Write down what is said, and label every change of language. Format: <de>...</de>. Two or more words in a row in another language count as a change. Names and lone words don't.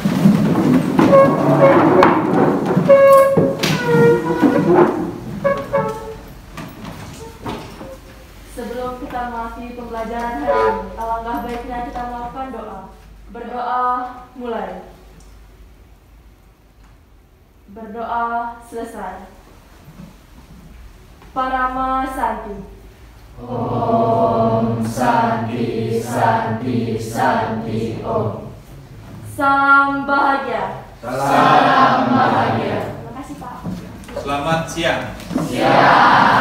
<id>Sebelum kita mengakhiri pembelajaran hari ini, alangkah baiknya kita melakukan doa. Berdoa mulai. Berdoa selesai.</id> <sa>Parama Santi. Om Santi Santi Santi Om.</sa> <id>Salam bahagia. Salam bahagia. Terima kasih Pak. Selamat siang. Siang.</id>